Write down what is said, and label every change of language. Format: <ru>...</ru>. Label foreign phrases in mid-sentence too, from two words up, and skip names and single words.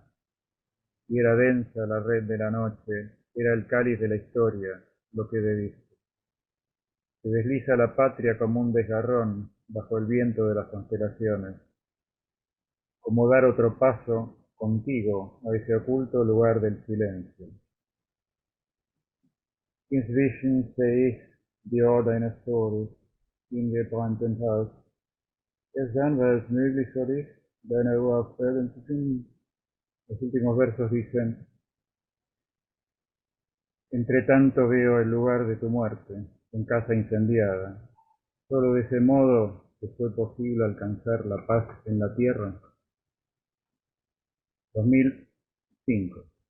<es>Y era densa la red de la noche, era el cáliz de la historia, lo que debiste. Se desliza la patria como un desgarrón bajo el viento de las constelaciones. Como dar otro paso contigo a ese oculto lugar del silencio.</es> <de>Inzwischen sehe ich die Ohr deines Todes in gebrannten Haus. Erst dann war es möglich für dich, deine Ruhe auf Erden zu finden.</de> <es>Los últimos versos dicen: entre tanto veo el lugar de tu muerte, en casa incendiada. Solo de ese modo te fue posible alcanzar la paz en la tierra. 2005.</es>